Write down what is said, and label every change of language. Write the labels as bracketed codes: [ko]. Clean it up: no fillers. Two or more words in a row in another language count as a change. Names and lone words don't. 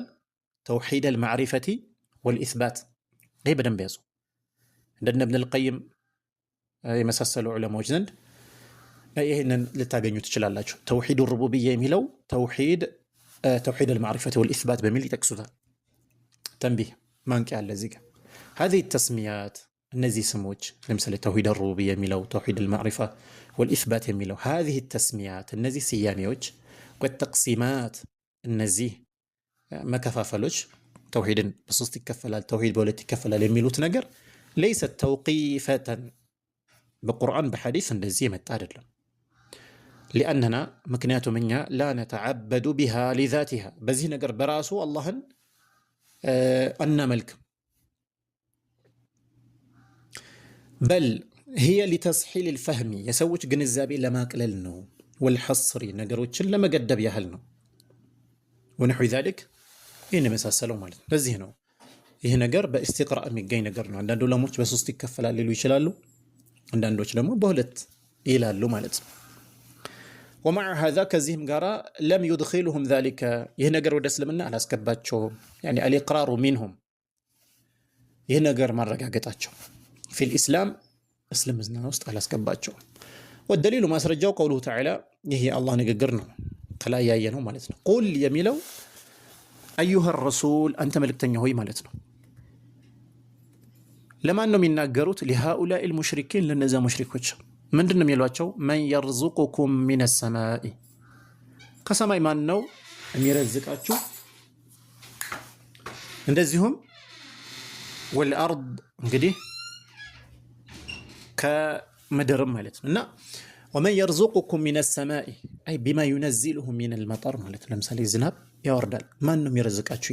[ar] توحيد المعرفة والإثبات። [am] ይህ በደንብ ያዙ። እንደነ ኢብኑል ቀይም የመሳሰሉ ዑለማዎች ዘንድ ይህንን ልታገኙ ትችላላችሁ። [ar] توحيد الربوبية [am] የሚለው [ar] توحيد المعرفة والإثبات [am] በሚል ይጠቅሱታል። ተንቢህ ማንቂያ አለ እዚህ ጋር [ar] هذه التسميات [am] እነዚህ ስሞች ለምሳሌ [ar] توحيد الربوبية [am] የሚለው [ar] توحيد المعرفة والإثبات [am] የሚለው [ar] هذه التسميات [am] እነዚህ ስያሜዎች ወተቅሲማት እነዚህ መከፋፈሎች ተውሒድን በሶስት ይከፈላል ተውሒድ በሁለት ይከፈላል የሚሉት ነገር [ar] ليست توقيفة [am] በቁርአን በሐዲስ እንደዚህ የመጣ አይደለም። لأننا ምክንያቱም እኛ [ar] لا نتعبد بها لذاتها [am] በዚህ ነገር በራሱ አላህን አናመልክም በል [ar] هي لتسحيل الفهم [am] የሰዎች ግንዛቤ ለማቅለል ነው والحصر ነገሮችን ለመገደብ ያህል ነው [ar] ونحو ذلك [am] ይህን የመሳሰለው ማለት ነው። ለዚህ ነው ይህ ነገር በእስቲቅራእ የሚገኝ ነገር ነው። አንዳንድ ዑለሞች በሶስት ይከፈላል ሊሉ ይችላሉ፣ አንዳንዶች ደግሞ በሁለት ይላሉ ማለት ነው። [ar] ومع هذا [am] ከዚህም ጋራ [ar] لم يدخلهم ذلك [am] ይህ ነገር ወደ እስልምና አላስገባቸውም። [ar] يعني الإقرار منهم [am] ይህ ነገር ማረጋገጣቸው [ar] في الإسلام [am] እስልምና ውስጥ አላስገባቸውም። والدليل ማስረጃው [ar] قوله تعالى [am] ይህ የአላህ ንግግር ነው ከላይ ያየ ነው ማለት ነው። ቁል የሚለው [ar] أيها الرسول [am] አንተ መልእክተኛ ሆይ ማለት ነው። ለማን ነው የሚናገሩት? [ar] لهؤلاء المشركين [am] ለነዛ ሙሽሪኮች ምንድን ነው የሚሏቸው? [ar] من يرزقكم من السماء [am] ከሰማይ ማን ነው የሚረዝቃችሁ? እንደዚሁም ወልአርድ እንግዲህ ከምድርም ማለት ነው። እና [ar] ومن يرزقكم من السماء أي بما ينزله من المطر [am] ማለት ነው። ለምሳሌ ዝናብ ያወርዳል፣ ማን ነው የሚረዝቃችሁ?